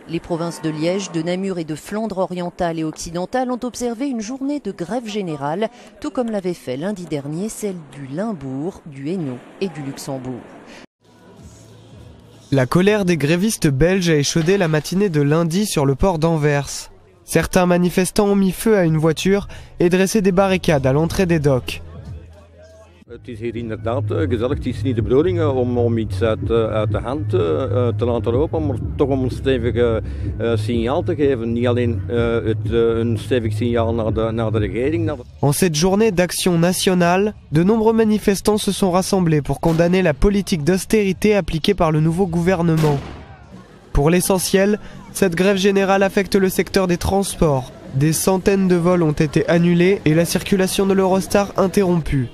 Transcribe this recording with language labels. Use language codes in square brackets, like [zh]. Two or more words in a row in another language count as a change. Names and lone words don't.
[fr] Les provinces de Liège, de Namur et de Flandre orientale et occidentale ont observé une journée de grève générale, tout comme l'avait fait lundi dernier celle du Limbourg, du Hainaut et du Luxembourg. La colère des grévistes belges a échaudé la matinée de lundi sur le port d'Anvers. Certains manifestants ont mis feu à une voiture et dressé des barricades à l'entrée des docks. [nl] Het is hier inderdaad gezellig. Het is niet de bedoeling om iets uit de hand te laten lopen, maar toch om een stevig signaal te geven. Niet alleen een stevig signaal naar de regering. [fr] En cette journée d'action nationale, de nombreux manifestants se sont rassemblés pour condamner la politique d'austérité appliquée par le nouveau gouvernement. Pour l'essentiel, cette grève générale affecte le secteur des transports. Des centaines de vols ont été annulés et la circulation de l'Eurostar interrompue.